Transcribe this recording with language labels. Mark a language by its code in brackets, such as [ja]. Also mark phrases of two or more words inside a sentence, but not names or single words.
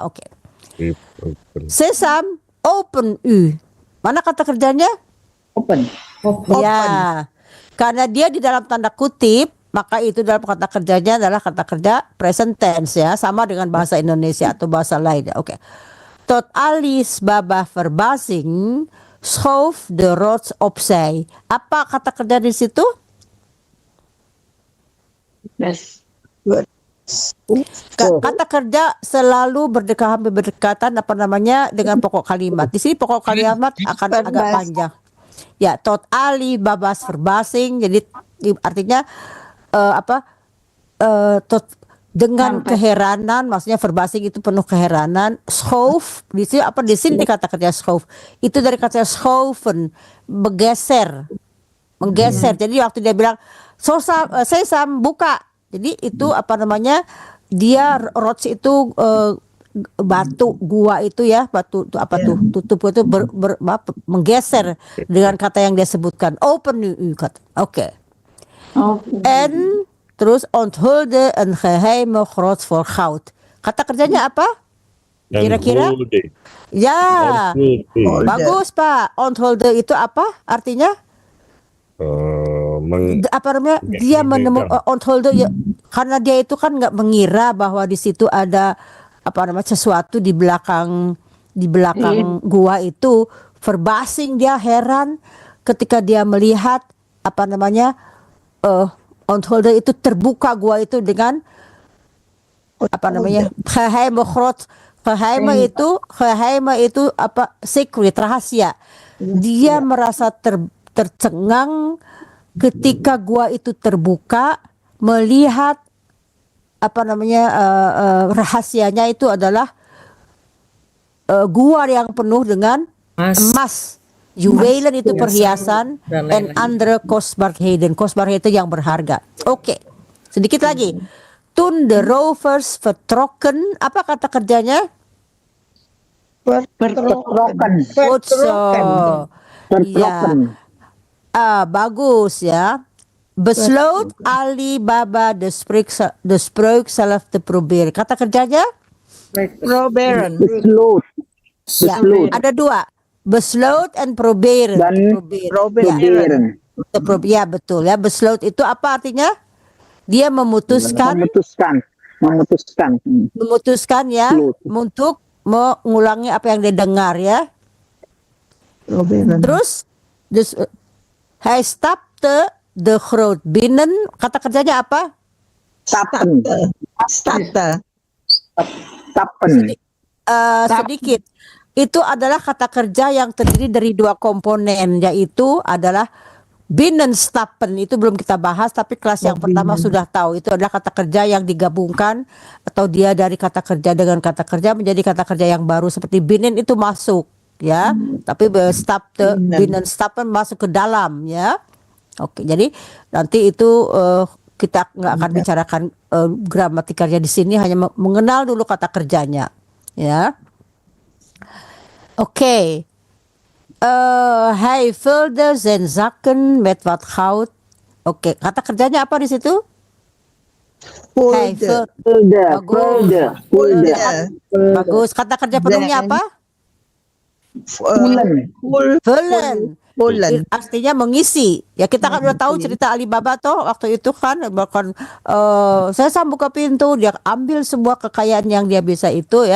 [nl] Oke. Sesam, open u. [id] Mana kata kerjanya? [nl] Open. [id] Ya. Karena dia di dalam tanda kutip, maka itu dalam kata kerjanya adalah kata kerja [en] present tense [id] ya, sama dengan bahasa Indonesia atau bahasa lain ya. Oke. [nl] Tot Alice Baba verbazing schoof de rots opzij. [id] Apa kata kerja di situ? Yes. Kata kerja selalu berdekatan apa namanya dengan pokok kalimat. Di sini pokok kalimat akan agak panjang. Ya, [nl] tot Ali babas verbazing, [id] jadi artinya tot dengan keheranan, maksudnya verbazing itu penuh keheranan. Schoof di sini apa, di sini kata kerja schoof itu dari kata schoofen, menggeser. Jadi waktu dia bilang sesam buka, jadi itu apa namanya, dia rots itu batu gua itu ya, batu itu apa tuh, tutup itu menggeser dengan kata yang dia sebutkan, open kata. [nl] Oke. En terus onthulde een geheime grot voor goud. [id] Kata kerjanya apa? Kira-kira? Ya, bagus Pak. Onthulde itu apa artinya? Apa namanya? Dia menemukan onthulde ya, karena dia itu kan nggak mengira bahwa di situ ada apa namanya sesuatu di belakang gua itu. Verbazing, dia heran ketika dia melihat apa namanya ontholder itu terbuka gua itu dengan apa namanya [nl] geheime grot. [id] Geheime itu apa, secret, rahasia. Dia merasa tercengang ketika gua itu terbuka, melihat apa namanya rahasianya itu adalah gua yang penuh dengan emas, juwelen itu perhiasan, dan [nl] and andere kostbaarheden. Kostbaarheden [id] yang berharga. Oke, sedikit lagi. [nl] Toen de rovers vertrokken, [id] apa kata kerjanya? [nl] Vertrokken. Goed zo. Vertrokken. [id] Bagus ya. [nl] Besloot Alibaba de spreuk zelf te proberen. [id] Kata kerjanya? [nl] Proberen. Besloot. [id] Ya, [nl] Besloot. [id] ada dua. [nl] Besloot and proberen. [id] Dan [nl] Proberen. [id] Ya betul ya. Besloot itu apa artinya? Dia memutuskan Memutuskan. ya [nl] Besloot. [id] untuk mengulangi apa yang dia dengar ya. [nl] Proberen. Terus hij stapte de groot binnen. [id] Kata kerjanya apa? [nl] Stappen. Stappen. Stappen. [id] Sedikit. Itu adalah kata kerja yang terdiri dari dua komponen, yaitu adalah binnenstappen. Itu belum kita bahas, tapi kelas yang pertama sudah tahu. Itu adalah kata kerja yang digabungkan, atau dia dari kata kerja dengan kata kerja menjadi kata kerja yang baru. Seperti binnen itu masuk, ya. Tapi binnenstappen masuk ke dalam, ya. Oke, jadi nanti itu kita nggak akan bicarakan gramatikalnya di sini, hanya mengenal dulu kata kerjanya, ya. Oke. [nl] Hij vulde zijn zakken met wat goud. [id] Oke, kata kerjanya apa di situ? [nl] Hij Vulde. Vulde. [id] Bagus. Kata kerja penuhnya apa? [nl] Vullen. Vullen. Vullen. [id] Artinya mengisi. Ya kita kan udah tahu cerita Alibaba toh waktu itu kan, bahkan saya buka pintu, dia ambil semua kekayaan yang dia bisa itu ya.